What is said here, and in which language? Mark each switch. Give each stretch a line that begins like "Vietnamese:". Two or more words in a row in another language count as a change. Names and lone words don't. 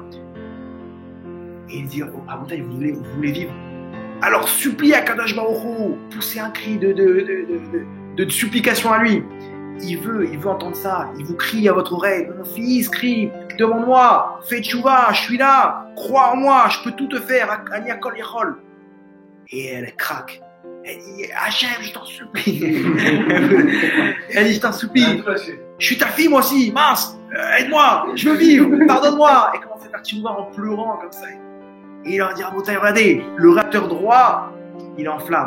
French: Et il dit, oh, Rabotai, vous voulez vivre? Alors suppliez à
Hebrew: קדוש ברוך הוא,
French: poussez un cri de supplication à lui. Il veut entendre ça. Il vous crie à votre oreille. Mon fils crie, demande-moi, fais tchouva, je suis là, crois en moi, je peux tout te faire.
Hebrew: אני הכל יכול.
French: Et elle craque. Elle dit, Hachem, je t'en supplie. Elle dit, je t'en supplie. Je suis ta fille moi aussi, mince, aide-moi, je veux vivre, pardonne-moi. Et commence à faire tchouva en pleurant comme ça. Et il leur dit, regardez, le réacteur droit, il est en flamme.